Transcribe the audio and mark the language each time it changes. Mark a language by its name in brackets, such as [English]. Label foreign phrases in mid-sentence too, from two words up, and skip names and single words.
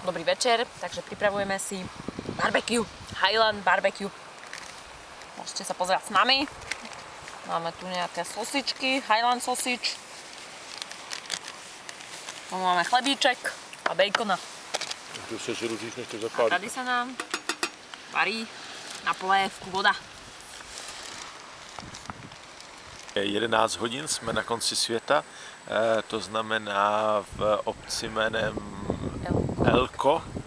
[Slovak] večer, takže pripravujeme si barbecue, [English] Highland barbecue. [Slovak] Môžete sa pozerať s nami. Máme tu nejaké sosičky, [English] Highland sausage. [Slovak] Tu máme chlebíček a bacona. [Czech] Tu se rozjíš, než to A zapálí. tady sa nám varí na polévku voda. 11 hodin, jsme na konci světa, to znamená v obci jménem Elko.